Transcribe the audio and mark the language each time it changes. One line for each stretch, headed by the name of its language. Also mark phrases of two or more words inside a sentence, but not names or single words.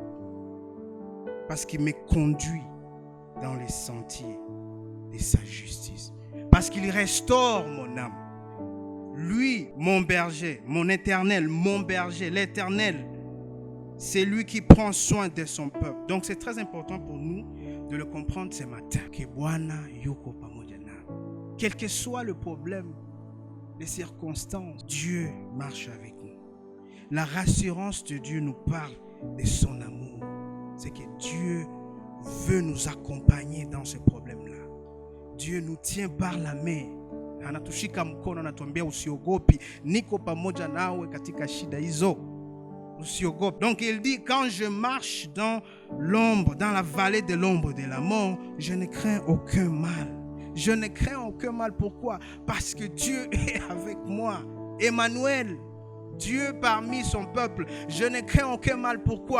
French: Parce qu'il me conduit dans les sentiers de sa justice. Parce qu'il restaure mon âme. Lui, mon berger, mon Éternel, mon berger, l'Éternel, c'est lui qui prend soin de son peuple. Donc c'est très important pour nous de le comprendre ce matin.
Swahili: Que Bwana yuko pamoja nami.
French: Quel que soit le problème, les circonstances, Dieu marche avec nous. La rassurance de Dieu nous parle de son amour. C'est que Dieu veut nous accompagner dans ce problème-là. Dieu nous tient par la main.
Swahili: Anatushika mkono, anatuambia usiogopi, niko pamoja nawe katika shida hizo. Usiogopi.
French: Donc il dit, quand je marche dans l'ombre, dans la vallée de l'ombre de la mort, je ne crains aucun mal. Je ne crains aucun mal. Pourquoi? Parce que Dieu est avec moi. Emmanuel, Dieu parmi son peuple. Je ne crains aucun mal. Pourquoi?